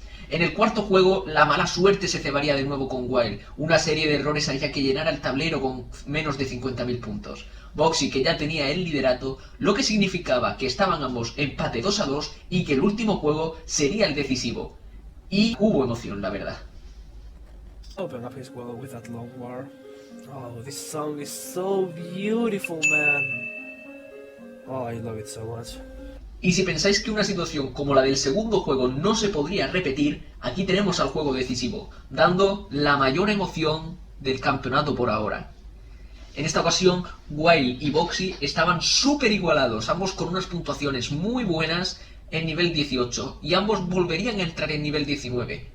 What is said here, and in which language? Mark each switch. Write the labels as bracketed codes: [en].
[es] En el cuarto juego, la mala suerte se cebaría de nuevo con Wild. Una serie de errores haría que llenara el tablero con menos de 50.000 puntos. Boxy, que ya tenía el liderato, lo que significaba que estaban ambos empate 2-2 y que el último juego sería el decisivo. Y hubo emoción, la verdad. [en] Open up his world with that long war. Oh, this song is so beautiful, man. Oh, I love it so much. [es] Y si pensáis que una situación como la del segundo juego no se podría repetir, aquí tenemos al juego decisivo, dando la mayor emoción del campeonato por ahora. En esta ocasión, Wild y Boxy estaban súper igualados, ambos con unas puntuaciones muy buenas en nivel 18, y ambos volverían a entrar en nivel 19.